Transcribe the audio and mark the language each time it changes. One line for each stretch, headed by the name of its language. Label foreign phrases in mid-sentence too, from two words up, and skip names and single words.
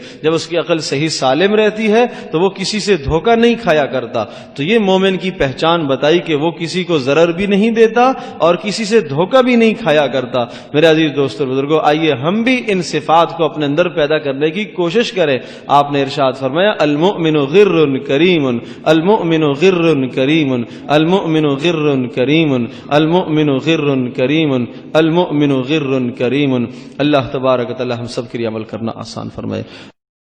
Urdu: جب اس کی عقل صحیح سالم رہتی ہے تو وہ کسی سے دھوکہ نہیں کھایا کرتا. تو یہ مومن کی پہچان بتائی کہ وہ کسی کو ضرر بھی نہیں دیتا اور کسی سے دھوکہ بھی نہیں کھایا کرتا. میرے عزیز دوستوں بزرگوں، آئیے ہم بھی ان صفات کو اپنے اندر پیدا کرنے کی کوشش کریں. آپ نے ارشاد فرمایا
Arabic: المؤمن غر کریم، المؤمن غر کریم، المؤمن غر کریم، المؤمن غر کریم، المؤمن غر کریم.
Urdu: اللہ تبارک و تعالی ہم سب کے لیے عمل کرنا آسان فرمائے.